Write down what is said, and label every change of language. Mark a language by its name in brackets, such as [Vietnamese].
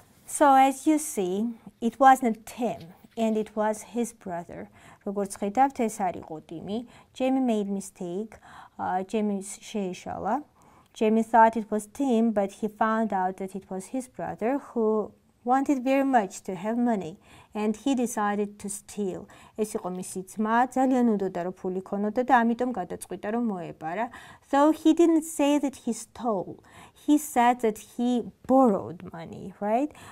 [English] So as you see, it wasn't Tim, and it was his brother. [Georgian] როგორც ხედავთ, ეს არ იყო ტიმი. [English] Jamie made mistake. [Georgian] Jamie შეიშალა. [English] Jamie thought it was Tim, but he found out that it was his brother who wanted very much to have money and he decided to steal. [Georgian] ეს იყო მისი ძმა, ძალიან უნდოდა რომ ფული ქონოდა და ამიტომ გადაწყვიტა რომ მოეპარა. [English] So he didn't say that he stole. He said that he borrowed money, right?